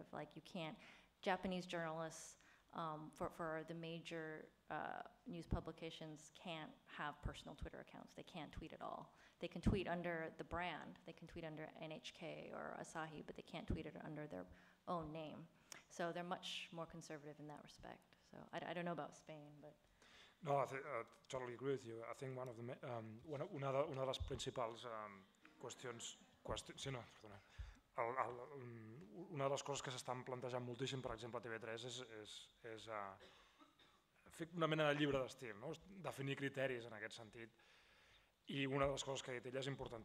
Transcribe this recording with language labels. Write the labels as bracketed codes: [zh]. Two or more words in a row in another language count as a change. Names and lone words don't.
[en] Like, Japanese journalists for the major news publications can't have personal Twitter accounts. They can't tweet at all. They can tweet under the brand. They can tweet under NHK or Asahi, but they can't tweet it under their own name. So they're much more conservative in that respect. So I don't know about Spain, but. No, I totally agree with you. I think [ca] una de les principals qüestions. Sí, no, perdona. Una de les coses que s'estan plantejant moltíssim, per exemple, a TV3 és fer una mena de llibre d'estil, no? Definir criteris en aquest sentit. I una de les coses que ha dit ella és importantíssima.